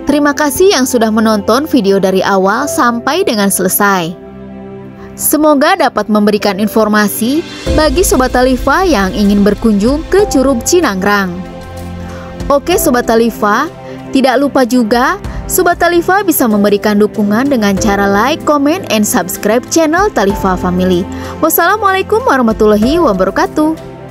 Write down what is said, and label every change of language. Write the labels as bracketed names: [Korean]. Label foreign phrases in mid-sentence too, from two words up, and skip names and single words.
[Indonesian] Terima kasih yang sudah menonton video dari awal sampai dengan selesai. Semoga dapat memberikan informasi bagi Sobat Talifa yang ingin berkunjung ke Curug Cinanggrang. Oke Sobat Talifa, tidak lupa juga Sobat Talifa bisa memberikan dukungan dengan cara [English] like, comment, and subscribe [Indonesian] channel Talifa Family. [Arabic] والسلام عليكم ورحمة الله وبركاته.